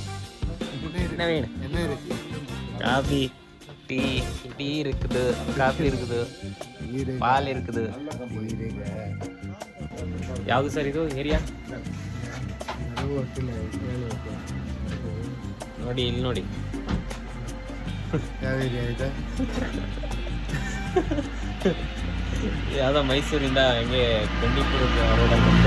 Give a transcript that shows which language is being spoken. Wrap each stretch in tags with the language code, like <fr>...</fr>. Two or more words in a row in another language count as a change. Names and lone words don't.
<ta>என்ன வேணும்? காஃபி, டீ இருக்குது, காஃபி இருக்குது, பால் இருக்குது.</ta> <kn>ಯಾವುದು ಸರ್ ಇದು ಏರಿಯಾ? ನೋಡಿ, ಇಲ್ಲಿ ನೋಡಿ. ಯಾವ ಏರಿಯಾ ಇದೆ? ಯಾವುದೋ ಮೈಸೂರಿಂದ ಹಂಗೆ ಬಂಡೀಪುರ ರೋಡಲ್ಲಿ ಬಂದು</kn>